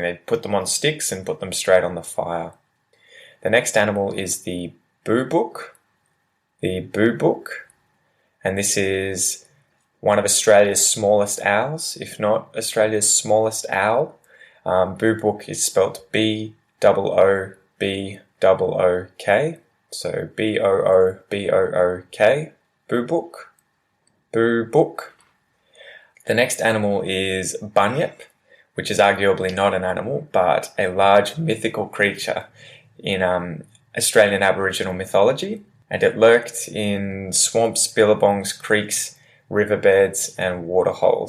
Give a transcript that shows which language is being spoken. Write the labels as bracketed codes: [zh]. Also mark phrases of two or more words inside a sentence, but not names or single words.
[en] They'd put them on sticks and put them straight on the fire. The next animal is the boobook. And this is one of Australia's smallest owls, if not Australia's smallest owl. Boobook is spelt B-O-O-B-O-O-K. So B-O-O-B-O-O-K, boobook. The next animal is bunyip, which is arguably not an animal, but a large mythical creature in Australian Aboriginal mythology. And it lurked in swamps, billabongs, creeks, riverbeds, and waterholes.